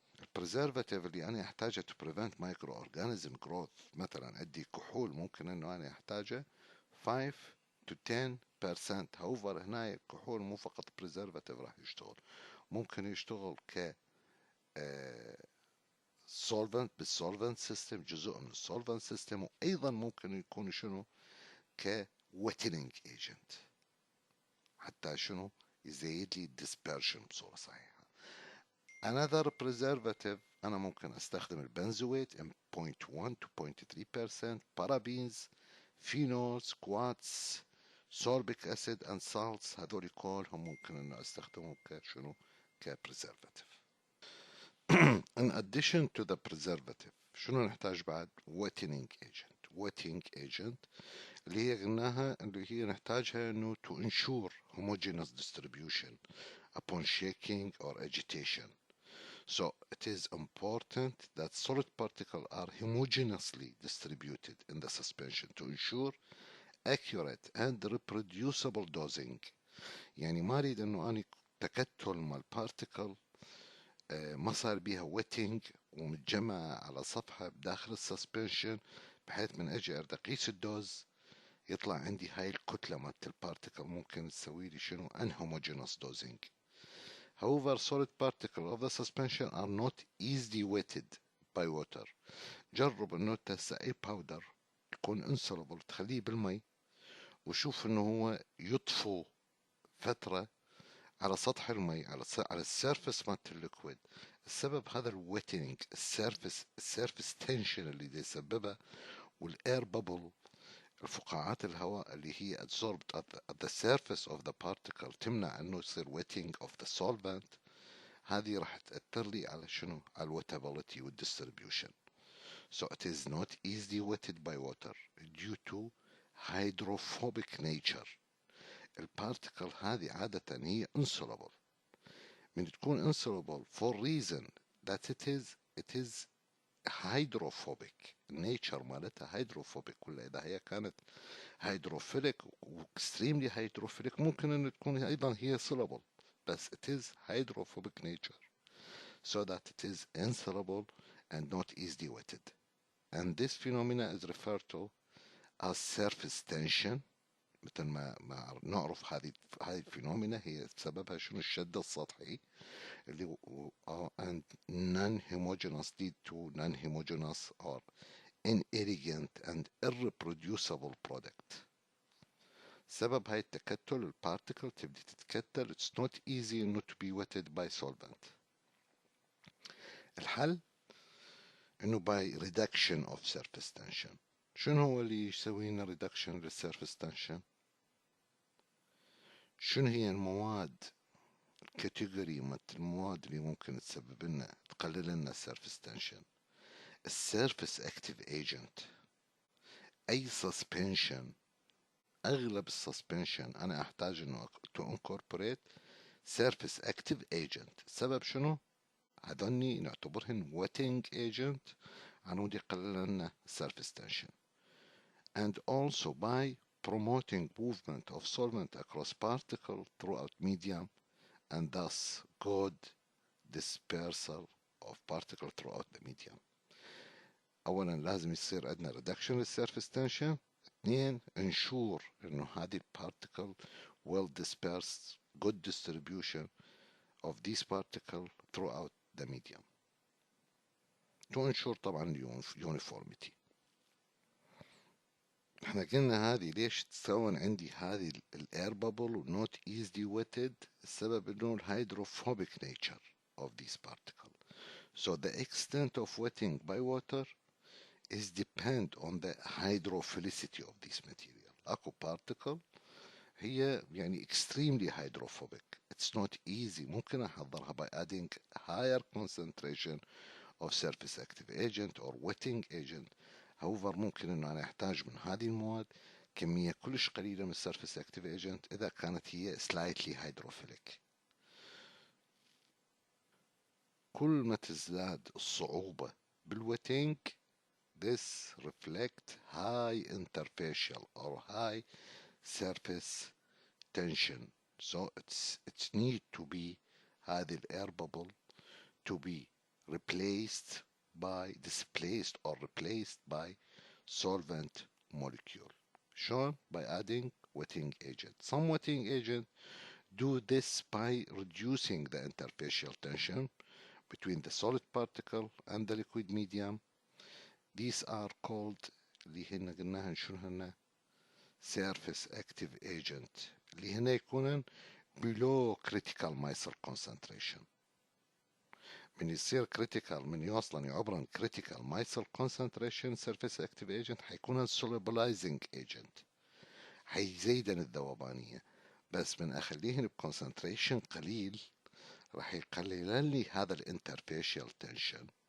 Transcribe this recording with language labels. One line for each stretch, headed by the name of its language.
Arabic: البريزرفاتيف اللي انا احتاجها تو بريفنت مايكرو اورجانيزم جروث مثلا عندي كحول ممكن انه انا احتاجه 5 to 10% هوفر هنا الكحول مو فقط بريزرفاتيف راح يشتغل ممكن يشتغل ك solvent بالsolvent system جزء من الsolvent system وايضا ممكن يكون شنو ك wetting agent حتى شنو يزيد لي dispersion بصورة صحيحة.
English: another preservative
Arabic: انا ممكن استخدم البنزويت
English: in 0.1 to 0.3% parabens phenols quats sorbic acid and salts
Arabic: هذول كلهم ممكن انه استخدمهم كشنو كpreservative.
English: in addition to the preservative
Arabic: شنو نحتاج بعد
English: wetting agent
Arabic: اللي هي قلناها اللي هي نحتاجها انه
English: to ensure homogeneous distribution upon shaking or agitation. So it is important that solid particles are homogeneously distributed in the suspension to ensure accurate and reproducible dosing.
Arabic: يعني ما اريد انه اني تكتل مال particle ما صار بيها ويتنج ومتجمعة على صفحة بداخل السسبنشن بحيث من اجي اريد اقيس الدوز يطلع عندي هاي الكتلة مالت البارتيكل ممكن تسوي لي شنو unhomogeneous dosing.
English: However solid particles of the suspension are not easily wetted by water.
Arabic: جرب انه تسقي باودر يكون insoluble تخليه بالمي وشوف انه هو يطفو فترة على سطح المي على السيرفس مالت الليكويد. السبب هذا الويتنج السيرفس تنشن اللي يسببها والاير بابل الفقاعات الهواء اللي هي
English: absorbed at the surface of the particle
Arabic: تمنع انه يصير
English: wetting of the solvent
Arabic: هذه راح تأثر لي على شنو على الوتابيلتي والdistribution.
English: So it is not easily wetted by water due to hydrophobic nature.
Arabic: البارتيكل هذه عادة هي insoluble من تكون
English: insoluble for reason that it is hydrophobic. nature مالتها hydrophobic،
Arabic: ولا إذا هي كانت
English: hydrophilic و extremely hydrophilic
Arabic: ممكن أن تكون أيضا هي
English: soluble، بس it is hydrophobic nature so that it is insoluble and not easily wetted. And this phenomena is referred to as surface tension.
Arabic: مثل ما نعرف هذه الفينومينا هي سببها شنو؟ الشد السطحي اللي
English: and non-homogeneous lead to non-homogeneous or inelegant and irreproducible product.
Arabic: سبب هاي التكتل البارتيكل تبدي تتكتل
English: it's not easy not to be wetted by solvent.
Arabic: الحل انه
English: by reduction of surface tension.
Arabic: شنو هو اللي يسوي لنا reduction للsurface tension؟ شنو هي المواد الكاتيجوري مالت المواد اللي ممكن تسبب لنا تقلل لنا السيرفس تنشن؟ السيرفس اكتيف ايجنت. اي سسبنشن، اغلب السسبنشن انا احتاج انه تو انكوربوريت سيرفس اكتيف ايجنت. السبب شنو؟ هذني نعتبرهن ويتنج ايجنت عنود يقلل لنا السيرفس تنشن.
English: and also by promoting movement of solvent across particle throughout medium and thus good dispersal of particle throughout the medium.
Arabic: اولا لازم يصير عندنا reduction للsurface tension.
English: اثنين ensure انه هذه particle will disperse, good distribution of these particle throughout the medium to ensure طبعا uniformity.
Arabic: احنا قلنا هذه ليش تتكون عندي هذه الاير بابل ونوت easily wetted؟ السبب انه الهيدروفوبيك
English: nature of these particles. So the extent of wetting by water is depend on the hydrophilicity of this material.
Arabic: اكو particle هي يعني extremely hydrophobic.
English: It's not easy.
Arabic: ممكن احضرها
English: by adding higher concentration of surface active agent or wetting agent.
Arabic: however ممكن انه انا احتاج من هذه المواد كمية كلش قليلة من السيرفيس اكتيف ايجنت اذا كانت هي slightly hydrophilic. كل ما تزداد الصعوبة بالويتنج
English: this reflect high interfacial or high surface tension. So it's need to be
Arabic: هذه الاير
English: bubble to be replaced by displaced or replaced by solvent molecule. Shown by adding wetting agent. Some wetting agent do this by reducing the interfacial tension between the solid particle and the liquid medium. These are called
Arabic: اللي هن قلناها شنو هن
English: surface active agent
Arabic: اللي هن يكونن
English: below critical Miesel concentration.
Arabic: من يصير critical من يوصلن يعبرن critical Miesel concentration surface active agent حيكون solubilizing agent، حيزيدن الذوبانية. بس من أخليهن بكونسنتريشن قليل راح يقلل لي هذا الانترفيشال تنشن.